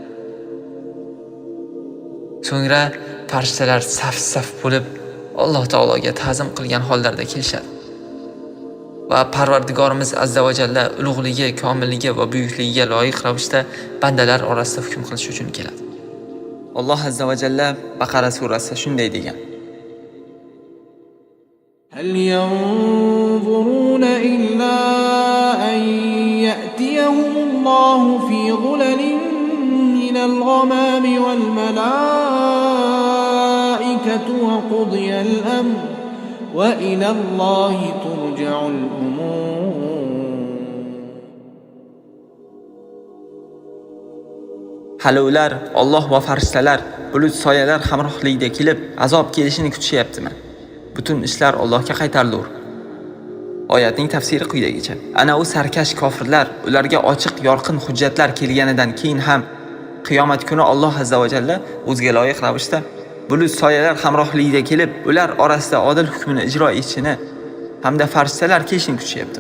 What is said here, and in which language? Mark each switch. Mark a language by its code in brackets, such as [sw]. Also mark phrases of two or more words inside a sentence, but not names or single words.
[uz] So'ngra farishtalar saf-saf bo'lib Alloh taologa ta'zim qilgan hollarda kelishadi. Va Parvardigorimiz azza va jalla ulug'ligi, komilligi va buyukligiga loyiq ravishda bandalar orasida hukm qilish uchun keladi. Alloh azza va jalla Baqara surasida shunday degan: [ar] هل ينظرون إلا أن يأتيهم الله في ظلل من الغمام والملائكة وقضي الأمر وإلى الله ترجع الأمور. [uz] Hali ular Alloh va farishtalar bulut soyalar hamrohligida kelib azob kelishini kutishyaptimi? Butun ishlar Allohga qaytarilur. Oyatning tafsiri quyidagicha: Ana u sarkash kofirlar, ularga ochiq yorqin hujjatlar kelganidan keyin ham qiyomat kuni Alloh azza va jalla o'ziga loyiq ravishda bulut soyalar hamrohligida kelib, ular orasida odil hukmini ijro etishini hamda farishtalar kelishini kutishyaptimi?